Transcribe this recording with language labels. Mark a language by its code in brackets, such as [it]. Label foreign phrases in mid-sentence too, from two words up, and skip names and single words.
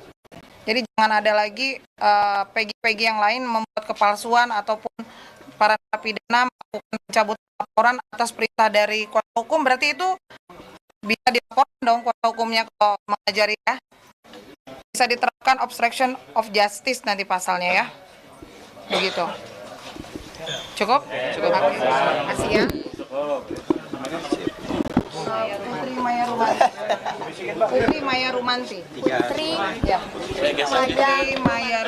[id] Jadi jangan ada lagi Peggy yang lain membuat kepalsuan ataupun para narapidana melakukan pencabutan laporan atas perintah dari kuasa hukum, berarti itu bisa dilaporkan dong kuasa hukumnya kalau mengajari ya. Bisa diterapkan [en] obstruction of justice [id] nanti pasalnya ya. Begitu. Cukup? Cukup. Terima kasih ya. Putri Maya Rumanti. Putri Maya Rumanti. Putri Ya. Putri Maya